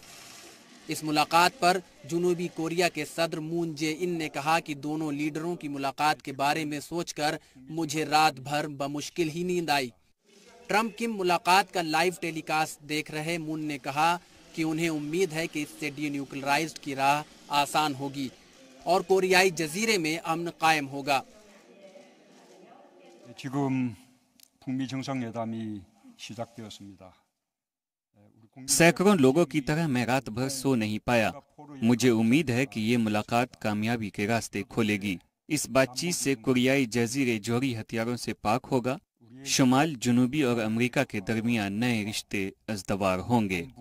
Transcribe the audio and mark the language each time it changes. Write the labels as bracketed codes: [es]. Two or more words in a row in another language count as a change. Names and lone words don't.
[ur] اس ملاقات پر جنوبی کوریا کے صدر مون جے ان نے کہا کہ دونوں لیڈروں کی ملاقات کے بارے میں سوچ کر مجھے رات بھر بمشکل ہی نیند آئی. ٹرمپ کم ملاقات کا [en] live telecast [ur] دیکھ رہے مون نے کہا کہ انہیں امید ہے کہ اس سے ڈی نیوکلیئرائزڈ کی راہ آسان ہوگی اور کوریائی جزیرے میں امن قائم ہوگا. [ko] 지금 북미 정상회담이 시작되었습니다. [ur] سیکڑوں لوگوں کی طرح میں رات بھر سو نہیں پایا. مجھے امید ہے کہ یہ ملاقات کامیابی کے راستے کھولے گی. اس بات چیت سے کوریائی جزیرے جوہری ہتھیاروں سے پاک ہوگا. شمال، جنوبی اور امریکہ کے درمیان نئے رشتے ازدوار ہوں گے.